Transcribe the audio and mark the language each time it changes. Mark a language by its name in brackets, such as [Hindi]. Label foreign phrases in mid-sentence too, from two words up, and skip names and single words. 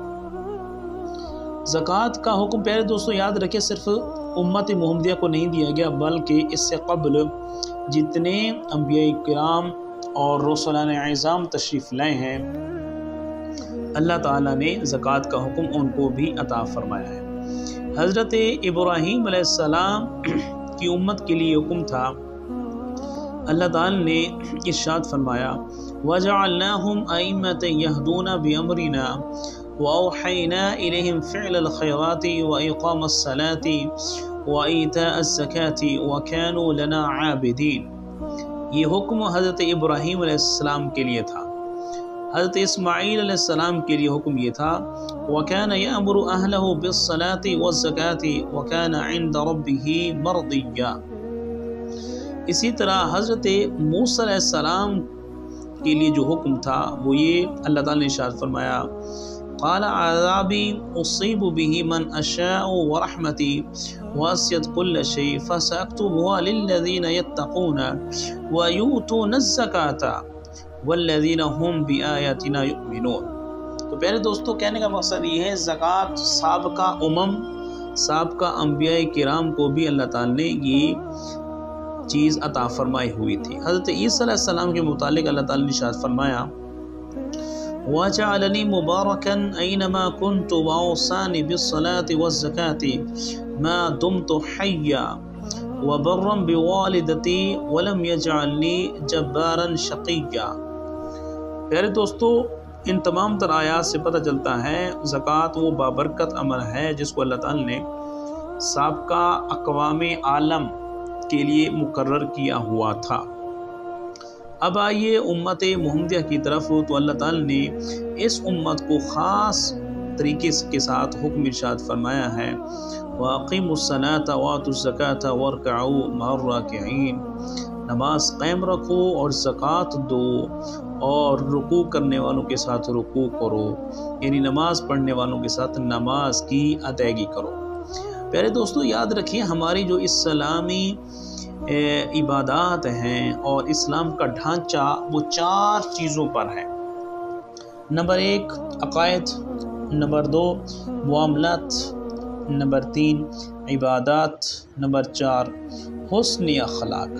[Urdu] زکات کا حکم پیارے دوستو یاد رکھیں، صرف امت محمدیہ کو نہیں دیا گیا، بلکہ اس سے قبل جتنے انبیاء کرام اور رسولان اعظم تشریف لائے ہیں، اللہ تعالیٰ نے زکات کا حکم ان کو بھی عطا فرمایا ہے. حضرت ابراہیم علیہ السلام کی امت کے لیے حکم تھا. اللہ تعالیٰ نے ارشاد فرمایا, [Arabic] وجعلناهم أئمة يهدون بأمرنا وأوحينا إليهم فعل الخيرات وإقام الصلاة وإيتاء الزكاة وكانوا لنا عابدين. [Urdu] یہ حکم حضرت ابراہیم علیہ السلام کے لیے تھا. حضرت اسماعیل علیہ السلام کے لیے حکم یہ تھا, [Arabic] وكان يأمر أهله بالصلاة والزكاة وكان عند ربه مرضيا. [Urdu] اسی طرح حضرت موسیٰ علیہ السلام کے لیے جو حکم تھا وہ یہ، اللہ تعالیٰ نے ارشاد فرمایا, [Arabic] قال عذابي أصيب به من أشاء ورحمتي وسعت كل شيء فسأكتبها للذين يتقون ويؤتون الزكاة والذين هم بآياتنا يؤمنون. [Urdu] تو پیارے دوستو، کہنے کا مقصد یہ ہے، زکات سابقہ انبیاء کرام کو بھی اللہ تعالیٰ نے یہ چیز عطا فرمائی ہوئی تھی. حضرت عیسیٰ علیہ السلام کے متعلق اللہ تعالیٰ نے ارشاد فرمایا, [Arabic] وجعلني مباركا أين ما كنت وأوصاني بالصلاة والزكاة ما دمت حيا وبرا بوالدتي ولم يجعلني جبارا شقيا. [Urdu] پیارے دوستو، ان تمام تر آیات سے پتہ چلتا ہے زکات وہ بابرکت عمل ہے جس کو اللہ تعالیٰ نے سابقہ اقوام عالم کے لیے مقرر کیا ہوا تھا. اب آئیے امت محمدیہ کی طرف. تو اللہ تعالیٰ نے اس امت کو خاص طریقے کے ساتھ حکم ارشاد فرمایا ہے, [Arabic] وأقيموا الصلاة وآتوا الزكاة واركعوا مع الراكعين. [Urdu] نماز قائم رکھو اور زکات دو اور رکوع کرنے والوں کے ساتھ رکوع کرو، یعنی نماز پڑھنے والوں کے ساتھ نماز کی ادائیگی کرو. پیارے دوستو، یاد رکھیے، ہماری جو اسلامی عبادات ہیں اور اسلام کا ڈھانچہ وہ 4 چیزوں پر ہے۔ نمبر 1 عقائد، نمبر 2 معاملات، نمبر 3 عبادات، نمبر 4 حسن اخلاق۔